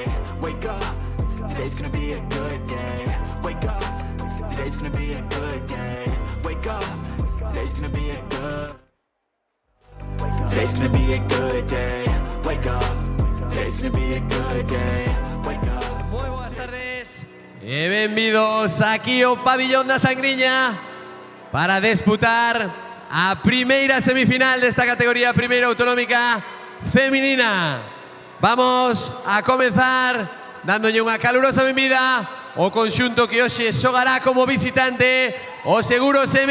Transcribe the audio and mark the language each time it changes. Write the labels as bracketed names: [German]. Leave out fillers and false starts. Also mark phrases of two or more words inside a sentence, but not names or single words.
[English] Wake up, today's gonna be a good day. Wake up, today's gonna be a good day. Wake up, today's gonna be a good. Today's gonna be a good day. Wake up, today's gonna be a good day. Wake up. [Galician] Moi boas tardes e benvidos aquí ao pabillón da Sangriña para disputar a primeira semifinal desta categoría primeira autonómica feminina. Vamos a comenzar dándolle unha calurosa benvida ao conxunto que hoxe xogará como visitante o Seguros M.